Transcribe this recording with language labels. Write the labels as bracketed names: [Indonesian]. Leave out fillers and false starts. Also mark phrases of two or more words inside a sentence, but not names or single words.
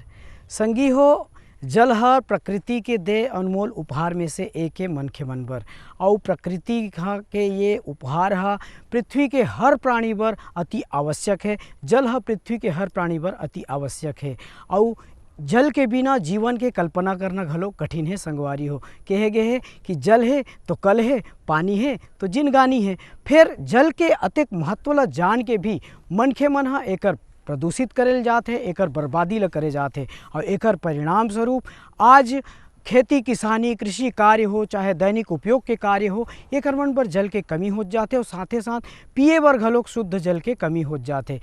[Chhattisgarhi] संगी हो जल हर प्रकृति के दे अनमोल उपहार में से एक है मन के मनबर और प्रकृति के ये उपहार है पृथ्वी के हर प्राणी पर अति आवश्यक है। जल है पृथ्वी के हर प्राणी पर अति आवश्यक है और जल के बिना जीवन के कल्पना करना घलो कठिन है। संगवारी हो कहे गए है कि जल है तो कल है, पानी है तो जिनगानी है। फिर जल के अतिक महत्व ला जान के भी मनखे मन हा एकर प्रदूषित करेल जाते हैं, एकर बर्बादी ला करे जाते हैं और एकर परिणाम स्वरूप आज खेती किसानी कृषि कार्य हो चाहे दैनिक उपयोग के कार्य हो एकर मन पर जल के कमी हो जाते और साथे साथ पिए बर घलोक शुद्ध जल के कमी हो जाते।